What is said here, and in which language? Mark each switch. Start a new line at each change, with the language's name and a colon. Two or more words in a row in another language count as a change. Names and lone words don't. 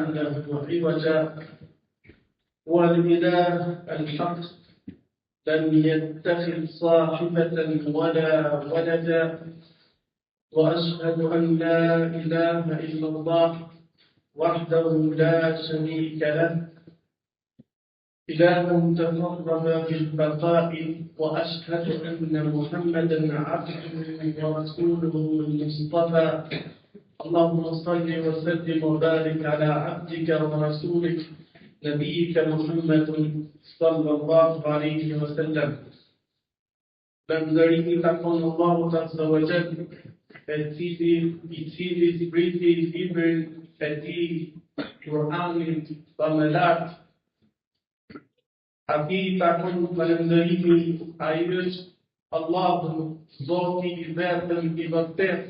Arabic: له عوجا، هو الإله الحق لم يتخذ صاحبة ولا ولدا، وأشهد أن لا إله إلا الله وحده لا شريك له، إله تفرد بالبقاء، وأشهد أن محمدا عبده ورسوله المصطفى. اللهم صل وسلم وبارك على عبدك ورسولك نبيك محمد صلى الله عليه وسلم.
Albanian: Lëndërimi takon Allahut
Arabic: عز وجل,
Albanian: i cili zbriti librin e tij, Kur'anin pa më lartë. Atij takon falëndërimi, ai është Allahu, Zoti i vetëm i vërtet.